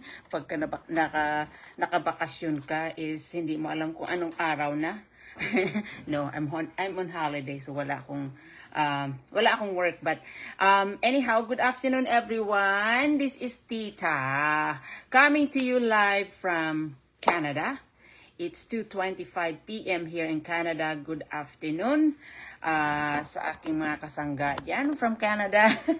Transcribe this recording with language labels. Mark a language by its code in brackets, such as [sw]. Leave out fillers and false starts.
[tl] Pagka nakabakasyon ka is hindi mo alam kung anong araw na. [en] No, I'm on holiday, so [tl] wala akong [en] work. But anyhow, good afternoon, everyone. This is Tita coming to you live from Canada. It's 2:25 p.m. here in Canada. Good afternoon [tl] sa aking mga kasangga dyan from Canada.